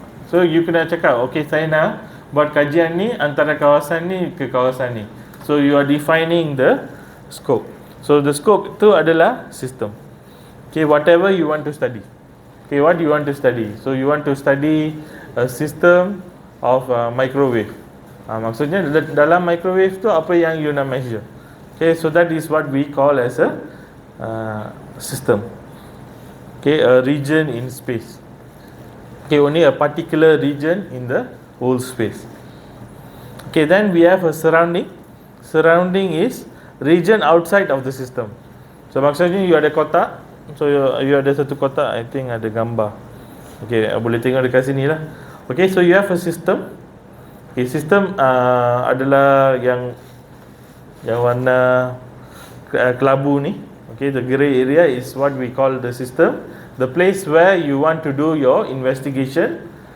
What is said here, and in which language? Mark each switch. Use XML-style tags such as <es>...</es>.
<ms>So you kena cakap, okay, saya nak buat kajian ni antara kawasan ni ke kawasan ni.</ms> <en>So you are defining the scope. So the scope</en> <ms>tu adalah</ms> <en>system. Okay, whatever you want to study. Okay, what you want to study? So you want to study a system of microwave.</en> <ms>Maksudnya dalam microwave tu apa yang you nak measure.</ms> <en>Okay, so that is what we call as a system. Okay, a region in space. Okay, only a particular region in the whole space. Okay, then we have a surrounding. Surrounding is region outside of the system.</en> <ms>So maksudnya you ada kotak. So you ada satu kotak,</ms> <en>I think</en> <ms>ada gambar. Okay, boleh tengok dekat sini lah.</ms> <en>Okay, so you have a system.</en> <ms>Okay, system adalah yang warna kelabu ni.</ms> <en>Okay, the grey area is what we call the system. The place where you want to do your investigation.</en>